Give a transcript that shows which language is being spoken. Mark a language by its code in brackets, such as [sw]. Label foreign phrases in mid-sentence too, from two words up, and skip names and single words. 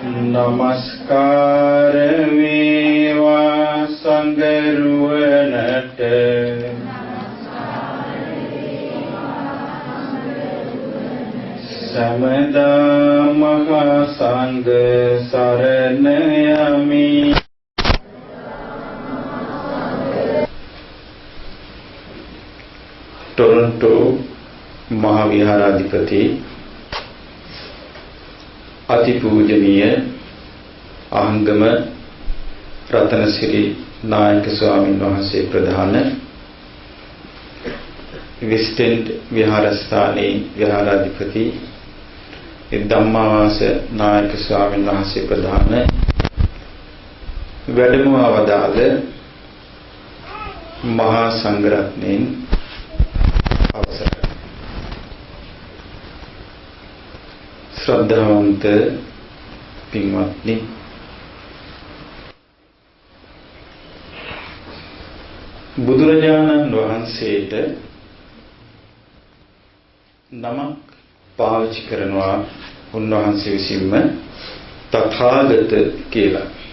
[si] නමස්කාර වේවා සංඝරුවනට සමදා මහා සංඝ සරණ යමි. ටොරොන්ටෝ මහාවිහාරාධිපති අතිපූජනීය ආහංගම රතනසිරි නායක ස්වාමී वහන්සේ ප්‍රධාන විස්ටෙන්ඩ් විහාරස්ථානී විහාරාධිපති ධම්මාවාස නායක ස්වාමී वහන්සේ ප්‍රධාන වැඩම අවදාළ මහා සංඝරත්නයන් අවසරයි. ශ්‍රද්ධාවන්ත පින්වත්නි, බුදුරජාණන් වහන්සේට නමක් පාවිච්චි කරනවා උන්වහන්සේ විසින්ම තථාගත කියලා.